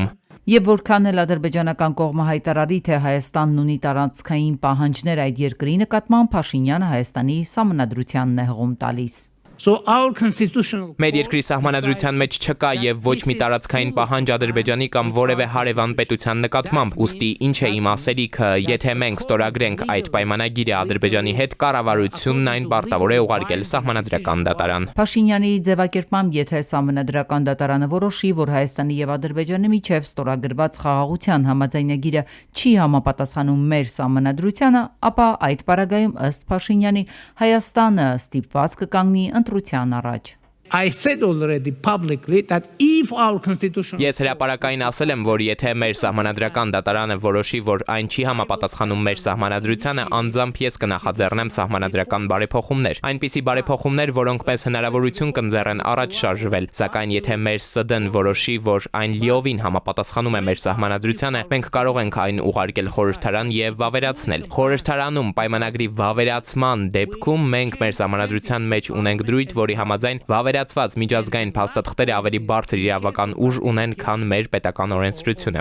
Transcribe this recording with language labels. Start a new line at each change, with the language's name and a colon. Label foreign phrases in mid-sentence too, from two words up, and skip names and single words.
Armenian: Եվ որքան էլ ադրբեջանական կողմը հայտարարի, թե Հայաստանն ունի տարածքային պահանջներ այդ երկրի նկատմամբ, Փաշինյանը Հայաստանի սահմանադրությանն է հղում տալիս։
English: So our constitutional
Armenian: Մեր երկրի սահմանադրության մեջ չկա եւ ոչ մի տարածքային պահանջ Ադրբեջանի կամ որևէ հարևան պետության նկատմամբ։ Ուստի ինչ է իմ ասելիքը, եթե մենք ստորագրենք այդ պայմանագիրը Ադրբեջանի հետ, կառավարությունն այն պարտավոր է ուղարկել սահմանադրական դատարան։ Փաշինյանի ձևակերպմամբ, եթե սահմանադրական դատարանը որոշի, որ Հայաստանի եւ Ադրբեջանի միջև ստորագրված խաղաղության համաձայնագիրը չի համապատասխանում մեր սահմանադրությանը, ապա այդ պարագայում ըստ Փաշինյանի Հայաստանը ստիպված կկանգնի ընտրության առաջ։
English: I said already publicly that if our constitution
Armenian: Ես հրապարակային ասել եմ, որ եթե մեր սահմանադրական դատարանը որոշի, որ այն չի համապատասխանում մեր սահմանադրությանը, անձամբ ես կնախաձեռնեմ սահմանադրական բարեփոխումներ։ Այնպիսի բարեփոխումներ, որոնք մեզ հնարավորություն կընձեռեն առաջ շարժվել, սակայն եթե մեր ՍԴ-ն որոշի, որ այն լիովին համապատասխանում է մեր սահմանադրությանը, մենք կարող ենք այն ուղարկել խորհրդարան եւ վավերացնել։ Խորհրդարանում պայմանագրի վավերացման դեպքում մենք մեր սահմանադրության մեջ ունենք դրույթ, որի համաձայն վավերացված միջազգային փաստաթղթերը ավելի բարձր իրավական ուժ ունեն, քան մեր պետական օրենսդրությունը։